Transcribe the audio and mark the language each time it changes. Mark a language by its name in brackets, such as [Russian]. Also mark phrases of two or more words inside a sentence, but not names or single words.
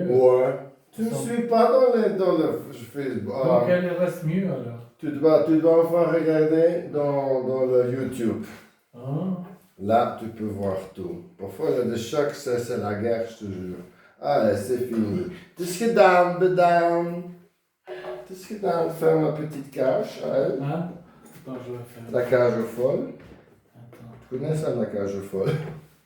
[French] Ouais. Tu ne suis pas dans le Facebook. Donc elle reste mieux alors. Tu dois enfin regarder dans le YouTube. Ah. Là, tu peux voir tout. Parfois, il y a des chats que c'est la guerre, je te jure. Allez, c'est fini. [Dutch] Het is gedaan, bedankt. Het is gedaan. [French] Ferme la petite cage à elle. Hein? Attends, je vais faire. La cage folle. Attends. Tu connais ça, la cage folle?